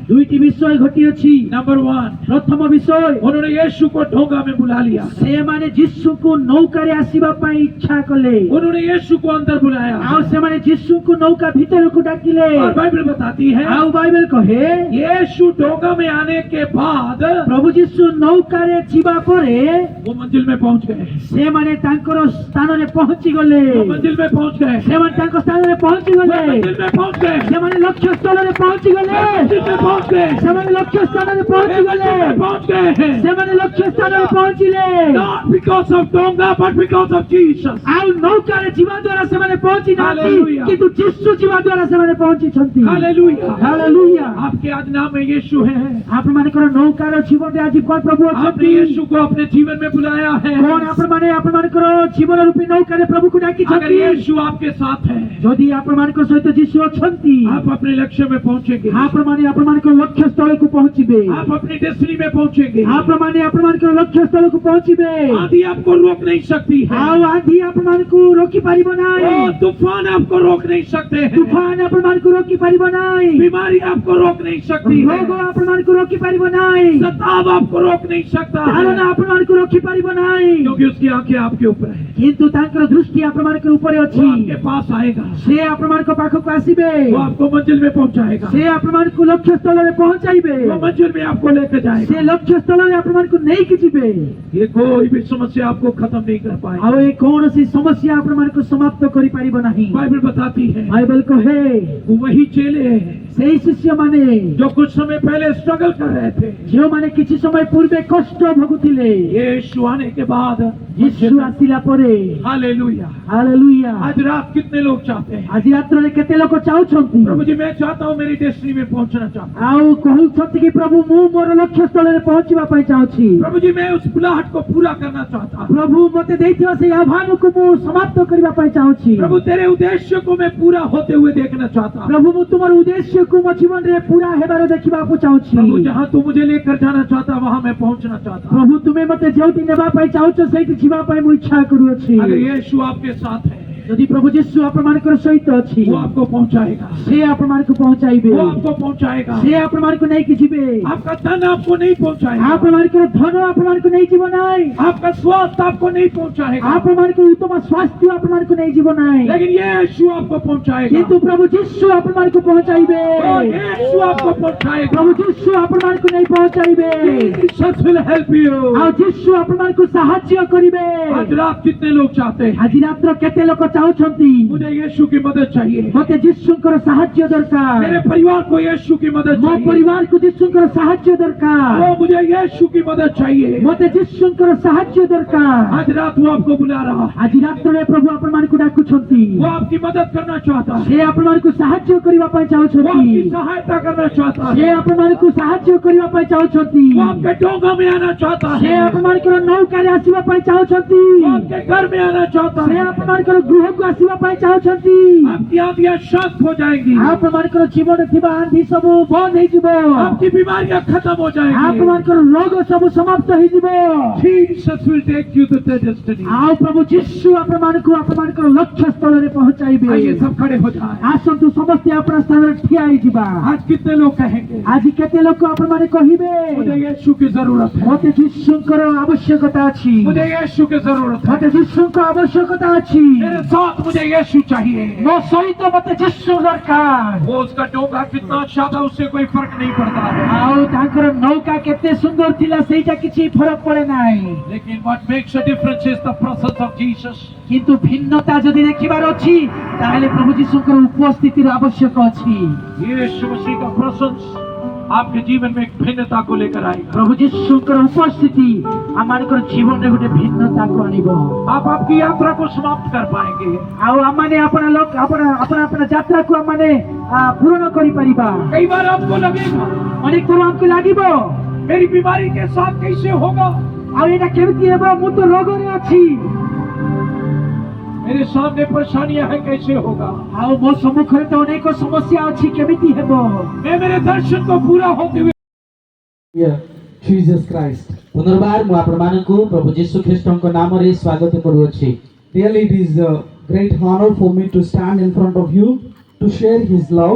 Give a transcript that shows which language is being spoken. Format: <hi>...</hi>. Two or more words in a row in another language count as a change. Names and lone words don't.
<or>ଦୁଇଟି ବିଷୟ ଘଟିଅଛି।</or> <hi>नंबर 1,</hi> <or>ପ୍ରଥମ ବିଷୟ,</or> <hi>उन्होंने यीशु को ढोंगा में बुला लिया,</hi> <or>ସେମାନେ ଯୀଶୁଙ୍କୁ ନୌକାରେ ଆସିବା ପାଇଁ ଇଚ୍ଛା କଲେ।</or> <hi>उन्होंने यीशु को अंदर बुलाया</hi> <or>ଆଉ ସେମାନେ ଯୀଶୁଙ୍କୁ ନୌକା ଭିତରକୁ ଡାକିଲେ।</or> <hi>और बाइबल बताती है</hi> <or>ଆଉ ବାଇବେଲ କହେ,</or> <hi>यीशु ढोंगा में आने के बाद</hi> <or>ପ୍ରଭୁ ଯୀଶୁ ନୌକାରେ ଯିବା ପରେ</or> <hi>वो मंजिल में पहुंच गए,</hi> <or>ସେମାନେ ତାଙ୍କର ସ୍ଥାନରେ ପହଞ୍ଚି ଗଲେ।</or> <hi>वो मंजिल में पहुंच गए,</hi> <or>ସେମାନେ ତାଙ୍କ ସ୍ଥାନରେ ପହଞ୍ଚି</or> <hi>वो</hi> <or>ଗଲେ।</or> <hi>मंजिल में पहुंच गए,</hi> <or>ସେମାନେ ଲକ୍ଷ୍ୟ ସ୍ଥଳରେ ପହଞ୍ଚି ଗଲେ।</or> <hi>मंजिल में पहुंच गए,</hi> <or>ସେମାନେ ଲକ୍ଷ୍ୟ ସ୍ଥାନରେ ପହଞ୍ଚି ଗଲେ।</or> <hi>मंजिल में पहुंच गए हैं।</hi> <or>ସେମାନେ ଲକ୍ଷ୍ୟ ସ୍ଥାନରେ ପହଞ୍ଚିଲେ।</or> <en>Not because of ढोंगा but because of Jesus.</en> <or>ଆଉ ନୌକାରେ ଯିବା ଦ୍ୱାରା ସେମାନେ ପହଞ୍ଚି ନାହାନ୍ତି, Hallelujah. କିନ୍ତୁ ଯୀଶୁ ଯିବା ଦ୍ୱାରା ସେମାନେ ପହଞ୍ଚିଛନ୍ତି। हालेलुया। ହାଲେଲୁୟା।</or> <hi>आपके आज नाम में यीशु है,</hi> <or>ଆପଣମାନଙ୍କର ନୌକାର ଜୀବନରେ ଆଜି କଣ ପ୍ରଭୁ</or> <hi>आपने</hi> <or>ଅଛନ୍ତି?</or> <hi>यीशु को अपने जीवन में बुलाया है।</hi> <or>କଣ ଆପଣମାନେ ଆପଣମାନଙ୍କର ଜୀବନ ରୂପୀ ନୌକାରେ ପ୍ରଭୁକୁ</or> <hi>अगर</hi> <or>ଡାକିଛନ୍ତି?</or> <hi>यीशु आपके साथ है,</hi> <or>ଯଦି ଆପଣମାନଙ୍କ ସହିତ ଯୀଶୁ ଅଛନ୍ତି,</or> <hi>आप अपने लक्ष्य में पहुंचेंगे,</hi> <or>ଆପଣମାନେ ଆପଣମାନଙ୍କର ଲକ୍ଷ୍ୟ ସ୍ଥଳକୁ ପହଞ୍ଚିବେ।</or> <hi>आप अपनी डेस्टिनी में पहुंचेंगे।</hi> <or>ଆପଣମାନେ ଆପଣମାନଙ୍କର ଲକ୍ଷ୍ୟ ସ୍ଥଳକୁ ପହଞ୍ଚିବେ।</or> <hi>आंधी आपको रोक नहीं सकती है,</hi> <or>ଆଉ ଆଜି ଆପଣମାନଙ୍କୁ ରୋକି ପାରିବ ନାହିଁ।</or> <hi>और तूफान आपको रोक नहीं सकते हैं,</hi> <or>ତୁଫାନ ଆପଣମାନଙ୍କୁ ରୋକି ପାରିବ ନାହିଁ।</or> <hi>बीमारी आपको रोक नहीं सकती</hi> <or>ରୋଗ</or> <hi>है,</hi> <or>ଆପଣମାନଙ୍କୁ ରୋକି ପାରିବ ନାହିଁ।</or> <hi>सताव आपको रोक नहीं सकता</hi> <or>ଧାରଣା</or> <hi>है,</hi> <or>ଆପଣମାନଙ୍କୁ ରୋକି ପାରିବ ନାହିଁ।</or> <hi>क्योंकि उसकी आंखें आपके ऊपर है।</hi> <or>କିନ୍ତୁ ତାଙ୍କର ଦୃଷ୍ଟି ଆପଣମାନଙ୍କ ଉପରେ</or> <hi>वो</hi> <or>ଅଛି।</or> <hi>आपके पास आएगा,</hi> <or>ସେ ଆପଣମାନଙ୍କ ପାଖକୁ ଆସିବେ।</or> <hi>वो आपको मंजिल में पहुंचाएगा,</hi> <or>ସେ ଆପଣମାନଙ୍କୁ ଲକ୍ଷ୍ୟ ସ୍ଥଳରେ ପହଞ୍ଚାଇବେ।</or> <hi>वो मंजिल में आपको लेकर</hi> <or>ସେ</or> <hi>जाएगा।</hi> <or>ଲକ୍ଷ୍ୟ ସ୍ଥଳରେ ଆପଣମାନଙ୍କୁ ନେଇକି ଯିବେ।</or> <hi>ये कोई भी समस्या आपको खत्म नहीं कर पाएगी।</hi> <or>ଆଉ ଏ କୌଣସି ସମସ୍ୟା ଆପଣମାନଙ୍କୁ ସମାପ୍ତ କରିପାରିବ ନାହିଁ।</or> <hi>बाइबल बताती है</hi> <or>ବାଇବେଲ କହେ,</or> <hi>वो वही चेले हैं</hi> <or>ସେଇ ଶିଷ୍ୟମାନେ</or> <hi>जो कुछ समय पहले स्ट्रगल कर रहे थे,</hi> <or>ଯେଉଁମାନେ କିଛି ସମୟ ପୂର୍ବେ କଷ୍ଟ ଭୋଗୁଥିଲେ,</or> <hi>यीशु आने के बाद</hi> <or>ଯୀଶୁ ଆସିଲା ପରେ, हालेलुया। ହାଲେଲୁୟା।</or> <hi>आज रात कितने लोग चाहते हैं,</hi> <or>ଆଜି ରାତ୍ରରେ କେତେ ଲୋକ ଚାହୁଁଛନ୍ତି?</or> <hi>प्रभु जी मैं चाहता हूँ मेरी डेस्टिनी में पहुंचना चाहता</hi> <or>ଆଉ କହୁଛନ୍ତି କି ପ୍ରଭୁ ମୁଁ ମୋର ଲକ୍ଷ୍ୟ ସ୍ଥଳରେ ପହଞ୍ଚିବା ପାଇଁ ଚାହୁଁଛି।</or> <hi>हूँ, प्रभु जी मैं उस बुलाहट को पूरा करना चाहता हूँ,</hi> <or>ପ୍ରଭୁ ମୋତେ ଦେଇଥିବା ସେଇ ଆହ୍ୱାନକୁ ମୁଁ ସମାପ୍ତ କରିବା ପାଇଁ ଚାହୁଁଛି।</or> <hi>प्रभु तेरे उद्देश्य को मैं पूरा होते हुए देखना चाहता हूँ।</hi> <or>ପ୍ରଭୁ ମୁଁ ତୁମର ଉଦ୍ଦେଶ୍ୟକୁ ମୋ ଜୀବନରେ ପୁରା ହେବାର ଦେଖିବାକୁ ଚାହୁଁଛି।</or> <hi>प्रभु जहाँ तू मुझे लेकर जाना चाहता वहाँ मैं पहुंचना चाहता हूँ।</hi> <or>ପ୍ରଭୁ ତୁମେ ମୋତେ ଯେଉଁଠି ନେବା ପାଇଁ ଚାହୁଁଛ ସେଇଠି ଯିବା ପାଇଁ ମୁଁ ଇଚ୍ଛା କରୁଅଛି।</or> <hi>अगर यीशु आपके साथ है,</hi> <or>ଯଦି ପ୍ରଭୁ ଯୀଶୁ ଆପଣମାନଙ୍କର ସହିତ ଅଛି,</or> <hi>वो आपको पहुंचाएगा,</hi> <or>ସେ ଆପଣମାନଙ୍କୁ ପହଞ୍ଚାଇବେ।</or> <hi>वो आपको पहुंचाएगा।</hi> <or>ସେ ଆପଣମାନଙ୍କୁ ନେଇକି ଯିବେ।</or> <hi>आपका धन आपको नहीं पहुंचाएगा,</hi> <or>ଆପଣମାନଙ୍କର ଧନ ଆପଣମାନଙ୍କୁ ନେଇଯିବ ନାହିଁ।</or> <hi>आपका स्वास्थ्य आपको नहीं पहुंचाएगा,</hi> <or>ଆପଣମାନଙ୍କର ଉତ୍ତମ ସ୍ୱାସ୍ଥ୍ୟ ଆପଣମାନଙ୍କୁ ନେଇଯିବ ନାହିଁ।</or> <hi>लेकिन यीशु आपको पहुंचाएगा।</hi> <or>କିନ୍ତୁ ପ୍ରଭୁ ଯୀଶୁ ଆପଣମାନଙ୍କୁ ପହଞ୍ଚାଇବେ।</or> <hi>और यीशु आपको पहुंचाएगा।</hi> <or>ପ୍ରଭୁ ଯୀଶୁ ଆପଣମାନଙ୍କୁ ନେଇ ପହଞ୍ଚାଇବେ।</or> <en>Jesus will help you।</en> <or>ଆଉ ଯୀଶୁ ଆପଣମାନଙ୍କୁ ସାହାଯ୍ୟ କରିବେ।</or> <hi>आज रात कितने लोग चाहते हैं,</hi> <or>ଆଜି ରାତ୍ର କେତେ ଲୋକ ଚାହୁଁଛନ୍ତି</or> <hi>मुझे यीशु की मदद चाहिए,</hi> <or>ମୋତେ ଯୀଶୁଙ୍କର ସାହାଯ୍ୟ ଦରକାର।</or> <hi>मेरे परिवार को यीशु की मदद</hi> <or>ମୋ</or> <hi>चाहिए,</hi> <or>ପରିବାରକୁ ଯୀଶୁଙ୍କର ସାହାଯ୍ୟ ଦରକାର।</or> <hi>वो मुझे यीशु की मदद चाहिए।</hi> <or>ମୋତେ ଯୀଶୁଙ୍କର ସାହାଯ୍ୟ ଦରକାର।</or> <hi>आज रात वो आपको बुला रहा है,</hi> <or>ଆଜି ରାତ୍ରରେ ପ୍ରଭୁ ଆପଣମାନଙ୍କୁ ଡାକୁଛନ୍ତି।</or> <hi>वो आपकी मदद करना चाहता है,</hi> <or>ସେ ଆପଣମାନଙ୍କୁ ସାହାଯ୍ୟ କରିବା ପାଇଁ</or> <hi>वो</hi> <or>ଚାହୁଁଛନ୍ତି।</or> <hi>आपकी सहायता करना चाहता</hi> <or>ସେ</or> <hi>है,</hi> <or>ଆପଣମାନଙ୍କୁ ସାହାଯ୍ୟ କରିବା ପାଇଁ ଚାହୁଁଛନ୍ତି।</or> <hi>वो आपके डोंगा में आना चाहता</hi> <or>ସେ</or> <hi>है,</hi> <or>ଆପଣମାନଙ୍କର ନୌକାରେ ଆସିବା ପାଇଁ ଚାହୁଁଛନ୍ତି।</or> <hi>वो आपके घर में आना चाहता</hi> <or>ସେ</or> <hi>है।</hi> <or>ଆପଣମାନଙ୍କର ଗୃହକୁ ଆସିବା ପାଇଁ ଚାହୁଁଛନ୍ତି।</or> <hi>आपकी आंधियां शांत हो जाएंगी,</hi> <or>ଆପଣମାନଙ୍କର ଜୀବନରେ ଥିବା ଆନ୍ଧି ସବୁ ବନ୍ଦ ହେଇଯିବ।</or> <hi>आपकी बीमारियां खत्म हो जाएंगी।</hi> <or>ଆପଣମାନଙ୍କର ରୋଗ ସବୁ ସମାପ୍ତ ହେଇଯିବ।</or> <en>Jesus will take you to the destiny।</en> <or>ଆଉ ପ୍ରଭୁ ଯୀଶୁ ଆପଣମାନଙ୍କୁ ଆପଣମାନଙ୍କର ଲକ୍ଷ୍ୟ ସ୍ଥଳରେ ପହଞ୍ଚାଇବେ।</or> <hi>आइए सब खड़े हो जाए।</hi> <or>ଆସନ୍ତୁ ସମସ୍ତେ ଆପଣ ସ୍ଥାନରେ ଠିଆ ହେଇଯିବା।</or> <hi>आज कितने लोग कहेंगे</hi> <or>ଆଜି କେତେ ଲୋକ ଆପଣମାନେ କହିବେ</or> <hi>मुझे यीशु की जरूरत है,</hi> <or>ମୋତେ ଯୀଶୁଙ୍କର ଆବଶ୍ୟକତା ଅଛି।</or> <hi>मुझे यीशु की जरूरत है,</hi> <or>ମୋତେ ଯୀଶୁଙ୍କ ଆବଶ୍ୟକତା ଅଛି।</or> <hi>मेरे साथ मुझे यीशु चाहिए।</hi> <or>ମୋ ସହିତ ମୋତେ ଯୀଶୁ ଦରକାର।</or> <hi>वो उसका डोंगा कितना अच्छा था उससे कोई फर्क नहीं पड़ता है,</hi> <or>ଆଉ ତାଙ୍କର ନୌକା କେତେ ସୁନ୍ଦର ଥିଲା ସେଇଟା କିଛି ଫରକ ପଡେ ନାହିଁ।</or> <en>लेकिन what makes a difference is the presence of Jesus।</en> <or>କିନ୍ତୁ ଭିନ୍ନତା ଯଦି ଦେଖିବାର ଅଛି ତାହେଲେ ପ୍ରଭୁ ଯୀଶୁଙ୍କର ଉପସ୍ଥିତିର ଆବଶ୍ୟକ ଅଛି।</or> <hi>यीशु मसीह का प्रेजेंस आपके जीवन में एक भिन्नता को लेकर आएगा।</hi> <or>ପ୍ରଭୁ ଯୀଶୁଙ୍କର ଉପସ୍ଥିତି ଆମମାନଙ୍କର ଜୀବନରେ ଗୋଟେ ଭିନ୍ନତାକୁ ଆଣିବ।</or> <hi>आप आपकी यात्रा को समाप्त कर पाएंगे।</hi> <or>ଆଉ ଆମମାନେ ଆପଣ ଯାତ୍ରାକୁ ଆମମାନେ ପୂରଣ କରିପାରିବା।</or> <hi>कई बार आपको लगेगा</hi> <or>ଅନେକ ଥର ଆମକୁ ଲାଗିବ</or> <hi>मेरी बीमारी के साथ कैसे होगा,</hi> <or>ଆଉ ଏଇଟା କେମିତି ହେବ, ମୁଁ ତ ରୋଗରେ ଅଛି,</or> <hi>मेरे सामने परेशानियां हैं कैसे होगा,</hi> <or>ଆଉ ମୋ ସମ୍ମୁଖରେ ତ ଅନେକ ସମସ୍ୟା ଅଛି, କେମିତି ହେବ।</or> <hi>मैं मेरे दर्शन को पूरा होते हुए</hi> <or>Jesus Christ। पुनर्बार ମୁଁ ଆପଣମାନଙ୍କୁ ପ୍ରଭୁ ଯୀଶୁ ଖ୍ରୀଷ୍ଟଙ୍କ ନାମରେ ସ୍ୱାଗତ କରୁଅଛି।</or> <en>Really, it is a great honor for me to stand in front of you to share His love.</en>